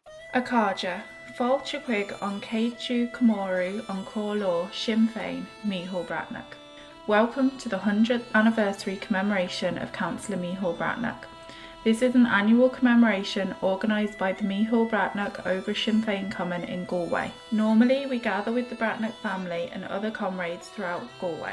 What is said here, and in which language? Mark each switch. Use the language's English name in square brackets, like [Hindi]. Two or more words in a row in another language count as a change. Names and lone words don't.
[Irish] Ógra, fáilte chuig an céadú commemoru an Cllr Sinn Mícheál Breathnach. [English] Welcome to the 100th anniversary commemoration of Cllr Mícheál Breathnach. This is an annual commemoration organised by the Mícheál Breathnach Ógra Sinn Féin Common in Galway. Normally we gather with the Breathnach family and other comrades throughout Galway.